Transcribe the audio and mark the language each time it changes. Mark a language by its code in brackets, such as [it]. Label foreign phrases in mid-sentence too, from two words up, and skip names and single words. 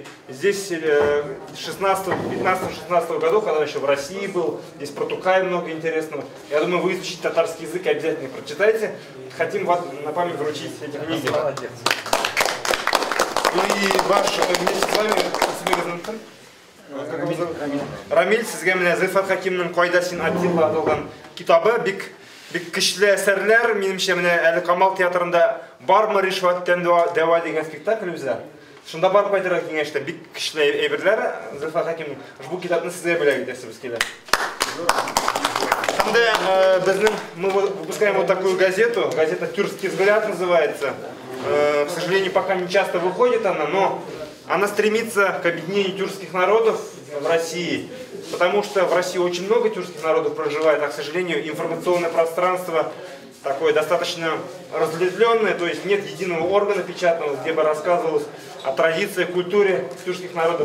[ru] Здесь 15-16 годов, когда он еще в России был, здесь про Тукая много интересного. Я думаю, вы изучите татарский язык и обязательно их прочитайте. Хотим вам на память вручить эти книги. Молодец. И ваш вместе с вами [tt] Рамиль, сізге менә Зөлфат Хакимның «Кайда син Атилла» аталган китабы бик көчле әсәрләр. Минемчә, менә әле Камал театрында «Бармы ришвәттән дәва» дигән спектакль үзе. Шунда барып кайтырга киңәштә бик көчле әйберләр. Зөлфат Хакимның бу китапны сезгә бүләк итәсебез килә. [ru] Мы выпускаем вот такую газету, газета «Тюркский взгляд» называется. К сожалению, пока не часто выходит она, но она стремится к объединению тюркских народов в России, потому что в России очень много тюркских народов проживает, а, к сожалению, информационное пространство такое достаточно разветвленное, то есть нет единого органа печатного, где бы рассказывалось о традиции, культуре тюркских народов.